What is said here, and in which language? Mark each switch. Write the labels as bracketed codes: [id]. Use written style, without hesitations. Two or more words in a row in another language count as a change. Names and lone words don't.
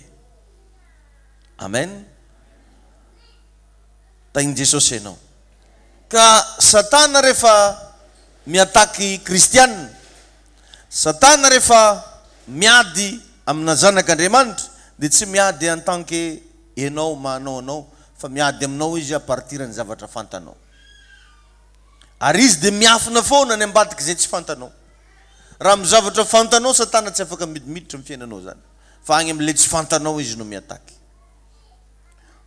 [mg] Amen. Tainy Jesosy ianao. Ka Satana rehefa miataky kristianina, Satana rehefa miady amina zanak'Andriamanitra dia tsy miady [fr] en tant que [mg] ianao manao anao, fa miady aminao izy [fr] a partir [mg] ny zavatra fantanao. Ary izy dia miafina foana ny ambadiky izay tsy fantanao. Raha amin'ny zavatra fantanao, Satana tsy afaka midimiditra amin'ny fiainanao zany, fa agny amin'ilay tsy fantanao izy no miataky.